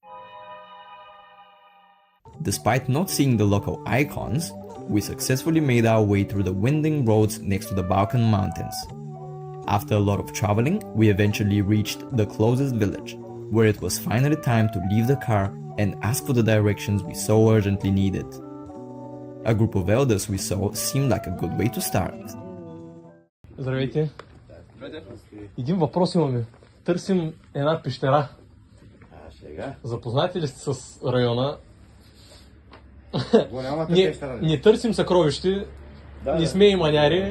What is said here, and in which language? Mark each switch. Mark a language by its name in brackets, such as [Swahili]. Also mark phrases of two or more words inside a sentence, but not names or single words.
[English] Despite not seeing the local icons, we successfully made our way through the winding roads next to the Balkan mountains. After a lot of traveling, we eventually reached the closest village, where it was finally time to leave the car and ask for the directions we so urgently needed. A group of elders we saw seemed like a good way to start. [Bulgarian] Здравейте. Един въпрос имаме. Търсим една пещера. Сега? Запознати ли сте с района? Голямата пещера. Не търсим съкровище, не сме и маняри.